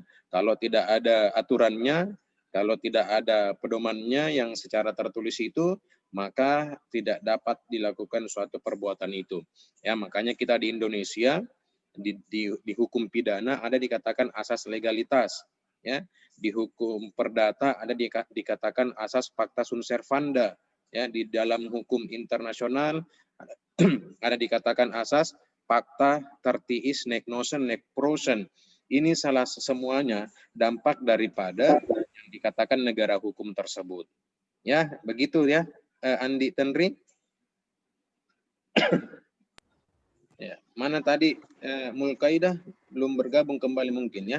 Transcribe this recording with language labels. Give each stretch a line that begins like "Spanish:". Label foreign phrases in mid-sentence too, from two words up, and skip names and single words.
Indonesian: Kalau tidak ada aturannya, kalau tidak ada pedomannya yang secara tertulis itu, maka tidak dapat dilakukan suatu perbuatan itu. Ya, makanya kita di Indonesia di hukum pidana ada dikatakan asas legalitas, ya. Di hukum perdata ada dikatakan asas
Latin: pacta sunt servanda,
Indonesian: ya. Di dalam hukum internasional ada dikatakan asas
Latin: pacta tertiis nec nosen nec prosen.
Indonesian: Ini salah semuanya dampak daripada yang dikatakan negara hukum tersebut. Ya, begitu ya, Andi Tenri. Ya, mana tadi Mulkaidah belum bergabung kembali mungkin ya.